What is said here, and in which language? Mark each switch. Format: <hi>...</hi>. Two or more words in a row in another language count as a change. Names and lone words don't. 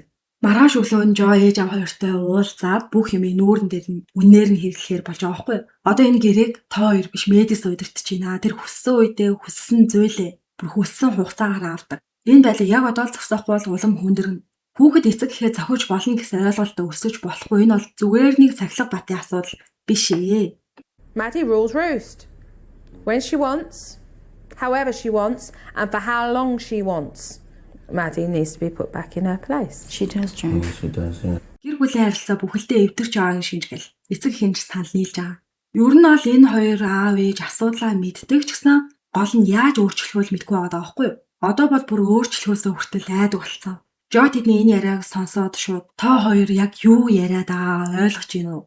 <mn>Маргааш өглөө нь Жо ээж аав хоёртой уулзаад бүх юм нүүрэн дээр нь үнээр нь хэрэглэхээр болж байгаа байхгүй юу? Одоо энэ гэрээг та хоёр биш Мэдис удирдах байна. Тэр хүссэн үедээ хүссэн зүйлээ бүр хүссэн хугацаагаар авдаг. Энэ байлыг яг одоо л зогсоохгүй бол улам хүндэрнэ. Хүүхэд эцэг гэхээ зохиж болно гэсэн ойлголтод өсөж болохгүй. Энэ бол зүгээр нэг сахилга батын асуудал биш ээ.</mn> <en>Maddie rules roost. When she wants, however she wants, and for how long she wants. Maddie needs to be put back in her place. She does, John. She does, yeah.</en> <mn>Гэр бүлийн харилцаа бүхэлдээ эвдэрч байгааг шинжгэл. Эцэг хинж санал нийлж байгаа. Ер нь бол энэ хоёр аав ээж асуудлаа мэддэг ч гэсэн гол нь яаж өөрчлөхөө мэдгүй байгаа байхгүй юу? Одоо бол бүр өөрчлөхөөсөө хүртэл айдаг болсон. Жо тэдний энэ яриаг сонсоод шууд та хоёр яг юу яриад байгаа ойлгож байна уу?</mn>